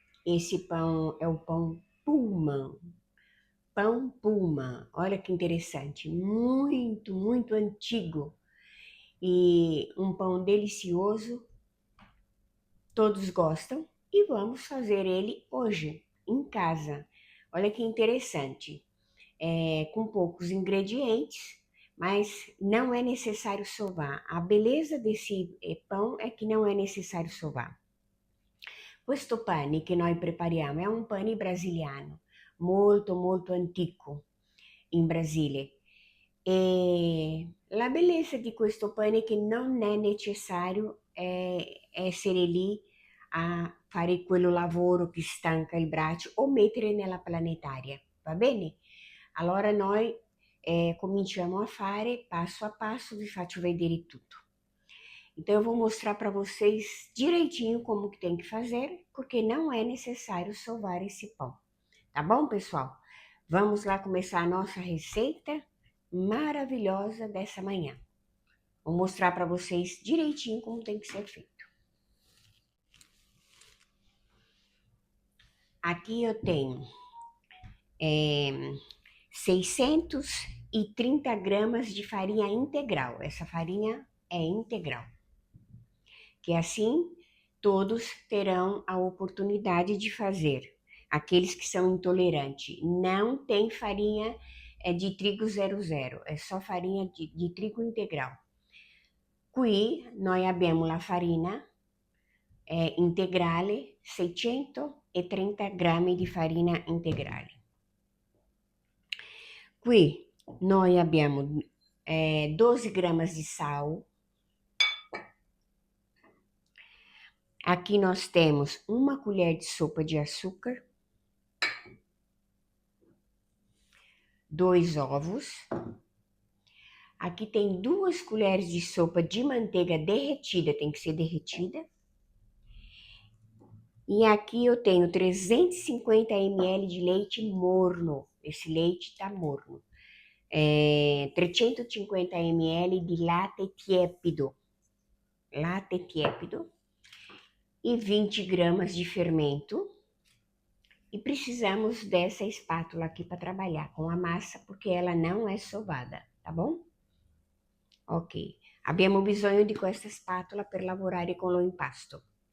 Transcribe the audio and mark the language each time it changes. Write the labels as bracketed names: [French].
[Portuguese] Esse pão é o pão Pullman. Pão Pullman, olha que interessante, muito, muito antigo e um pão delicioso, todos gostam e vamos fazer ele hoje em casa. Olha que interessante, com poucos ingredientes, mas não é necessário sovar. A beleza desse pão é que não é necessário sovar. [Italian] Questo pane che noi prepariamo è un pane brasiliano, molto molto antico in Brasile. E la bellezza di questo pane è che non è necessario essere lì a fare quello lavoro che stanca il braccio o mettere nella planetaria, va bene? Allora noi cominciamo a fare passo a passo, vi faccio vedere tutto. [Portuguese] Então eu vou mostrar para vocês direitinho como que tem que fazer, porque não é necessário sovar esse pão. Tá bom, pessoal? Vamos lá começar a nossa receita maravilhosa dessa manhã. Vou mostrar para vocês direitinho como tem que ser feito. Aqui eu tenho 630 gramas de farinha integral. Essa farinha é integral. Que assim todos terão a oportunidade de fazer. Aqueles que são intolerantes. Não tem farinha de trigo 00, é só farinha de trigo integral. [Italian] Qui noi abbiamo la farina integrale, 630 grammi di farina integrale. Qui noi abbiamo 12 [Portuguese] gramas de sal. Aqui nós temos uma colher de sopa de açúcar, 2 ovos. Aqui tem 2 colheres de sopa de manteiga derretida, tem que ser derretida. E aqui eu tenho 350 ml de leite morno. Esse leite tá morno. 350 ml de [Italian] latte tiepido. Latte tiepido. [Portuguese] E 20 gramas de fermento. E precisamos dessa espátula aqui para trabalhar com a massa, porque ela não é sovada, tá bom? Ok. [Italian] Abbiamo bisogno di questa spatola per lavorare con lo impasto.